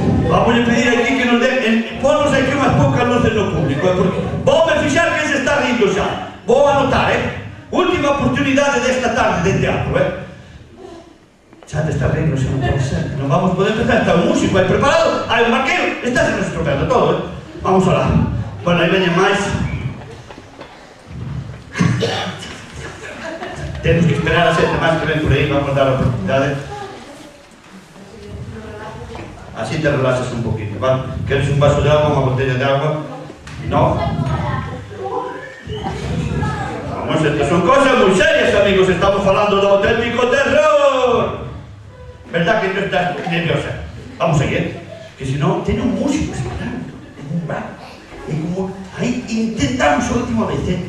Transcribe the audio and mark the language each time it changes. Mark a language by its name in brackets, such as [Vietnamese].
[Galician] Vamos a pedir aquí que nos den, ponos aquí unhas poucas luces no público, porque vou me fixar que se está rindo xa. Vou anotar, última oportunidade desta tarde de teatro, Xa te está rindo, xa non pode ser. Non vamos poder empezar, está un músico aí preparado, hai un barqueiro, está se nos estropeando todo, Vamos alá. Bueno, aí veñen máis. Temos que esperar a xente máis que ven por aí, vamos dar a oportunidade. Así te relaxas [Spanish] un poquito, ¿vale? ¿Quieres un vaso de agua, una botella de agua? No. Vamos, estas son cosas muy serias, amigos. Estamos hablando de auténtico terror. ¿Verdad que no estás nerviosa? Vamos a ir, que si no, tiene un músico esperando en un bar. Y como ahí intentamos la última vez,